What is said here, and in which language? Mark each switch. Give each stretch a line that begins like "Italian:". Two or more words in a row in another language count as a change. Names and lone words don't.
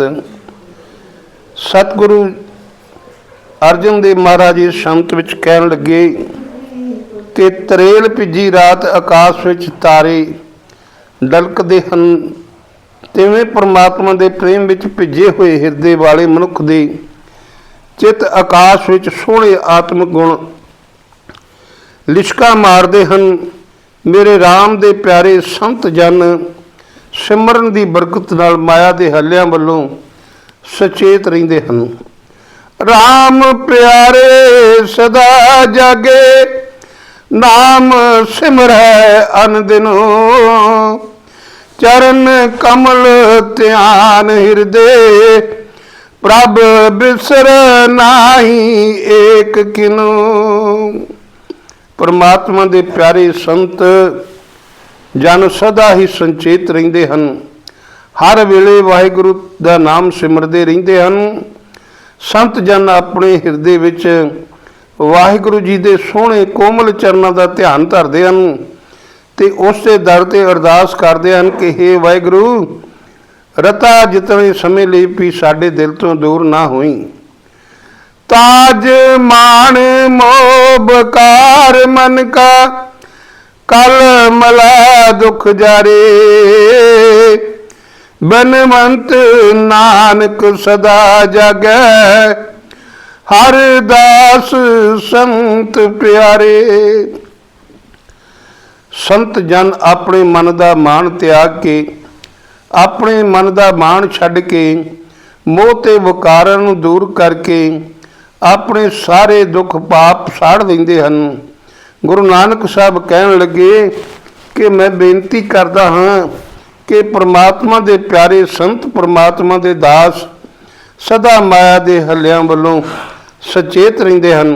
Punjabi: ਸਤਿਗੁਰੂ ਅਰਜਨ ਦੇਵ ਮਹਾਰਾਜ ਇਸ ਸੰਤ ਵਿਚ ਕਹਿਣ ਲੱਗੇ ਕਿ ਤ੍ਰੇਲ ਭਿੱਜੀ ਰਾਤ ਆਕਾਸ਼ ਵਿਚ ਤਾਰੇ ਡਲ੍ਹਕਦੇ ਹਨ, ਤਿਵੇਂ ਪਰਮਾਤਮਾ ਦੇ ਪ੍ਰੇਮ ਵਿਚ ਭਿੱਜੇ ਹੋਏ ਹਿਰਦੇ ਵਾਲੇ ਮਨੁੱਖ ਦੇ ਚਿੱਤ ਆਕਾਸ਼ ਵਿਚ ਸੋਹਣੇ ਆਤਮਕ ਗੁਣ ਲਿਸ਼ਕਾਂ ਮਾਰਦੇ ਹਨ। ਮੇਰੇ ਰਾਮ ਦੇ ਪਿਆਰੇ ਸੰਤ ਜਨ ਸਿਮਰਨ ਕੀ ਬਰਕਤ ਨਾਲ ਮਾਇਆ ਦੇ ਹੱਲਿਆਂ ਵੱਲੋਂ ਸੁਚੇਤ ਰਹਿੰਦੇ ਹਨ। ਰਾਮ ਪਿਆਰੇ ਸਦਾ ਜਾਗੇ, ਨਾਮ ਸਿਮਰੈ ਅਨਦਿਨੋ, ਚਰਣ ਕਮਲ ਧਿਆਨ ਹਿਰਦੈ, ਪ੍ਰਭ ਬਿਸਰ ਨਾਹੀ ਏਕ ਖਿਨੋ। ਪਰਮਾਤਮਾ ਦੇ ਪਿਆਰੇ ਸੰਤ ਜਨ ਸਦਾ ਹੀ ਸੁਚੇਤ ਰਹਿੰਦੇ ਹਨ, ਹਰ ਵੇਲੇ ਵਾਹਿਗੁਰੂ ਕਾ ਨਾਮ ਸਿਮਰਤੇ ਰਹਿੰਦੇ ਹਨ। ਸੰਤ ਜਨ ਅਪਨੇ ਹਿਰਦੇ ਵਿਚ ਵਾਹਿਗੁਰੂ ਜੀ ਕੇ ਸੋਹਣੇ ਕੋਮਲ
Hindi: चरणों का ध्यान धरते हैं
Punjabi: ਤੇ ਉਸ ਦੇ ਦਰ ਤੇ
Hindi: अरदास करते हैं
Punjabi: ਕਿ ਹੇ ਵਾਹਿਗੁਰੂ, ਰਤਾ ਜਿਤਨੇ ਸਮੇਂ ਲਈ ਭੀ ਸਾਡੇ ਦਿਲ ਤੋਂ ਦੂਰ ਨਾ ਹੋਈਂ। ਤਾਜ ਮਾਨ ਮੋਬਕਾਰ ਮਨ ਕਾ ਕਲ ਮਲਾ ਦੁਖ ਜਾਰੇ। ਬਿਨਵੰਤ ਨਾਨਕ ਸਦਾ ਜਾਗੈ ਹਰਿ ਦਾਸ ਸੰਤ ਪਿਆਰੇ। ਸੰਤ ਜਨ ਅਪਨੇ ਮਨ ਕਾ ਮਾਨ ਤਿਆਗ ਕੇ, ਅਪਨੇ ਮਨ ਕਾ ਮਾਨ ਛੱਡ ਕੇ, ਮੋਹ ਤੇ ਵਿਕਾਰਾਂ ਨੂੰ ਦੂਰ ਕਰਕੇ ਅਪਨੇ ਸਾਰੇ ਦੁਖ ਪਾਪ ਸਾੜ ਦਿੰਦੇ ਹਨ। ਗੁਰੂ ਨਾਨਕ ਸਾਹਿਬ ਕਹਿਣ ਲੱਗੇ ਕਿ ਮੈਂ ਬੇਨਤੀ ਕਰਦਾ ਹਾਂ ਕਿ ਪਰਮਾਤਮਾ ਦੇ ਪਿਆਰੇ ਸੰਤ, ਪਰਮਾਤਮਾ ਦੇ ਦਾਸ ਸਦਾ ਮਾਇਆ ਦੇ ਹੱਲਿਆਂ ਵੱਲੋਂ ਸੁਚੇਤ ਰਹਿੰਦੇ ਹਨ।